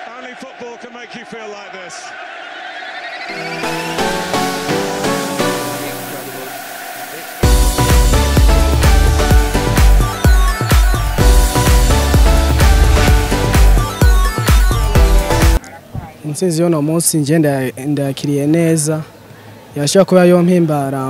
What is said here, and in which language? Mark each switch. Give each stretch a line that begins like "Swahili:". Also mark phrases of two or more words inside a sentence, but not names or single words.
English: only football can make you feel like this.
Rundi: Intsinzi y'uno munsi nje ndakiriye neza yashaka kuba yo mpimbara